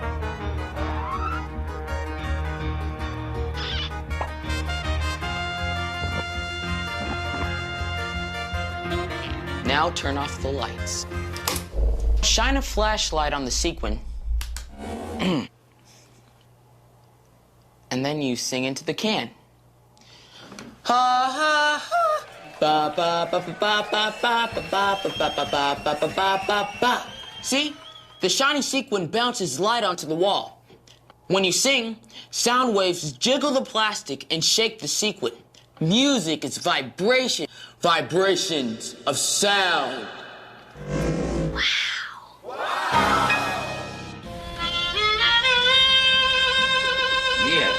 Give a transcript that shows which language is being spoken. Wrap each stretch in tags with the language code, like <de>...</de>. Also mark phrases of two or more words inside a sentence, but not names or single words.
<en>Now turn off the lights. Shine a flashlight on the sequin. And then you sing into the can. Ha ha ha. Ba ba ba ba ba ba ba ba ba ba ba ba ba ba ba ba. See? The shiny sequin bounces light onto the wall. When you sing, sound waves jiggle the plastic and shake the sequin. Music is vibration. Vibrations of sound. Yeah.</en>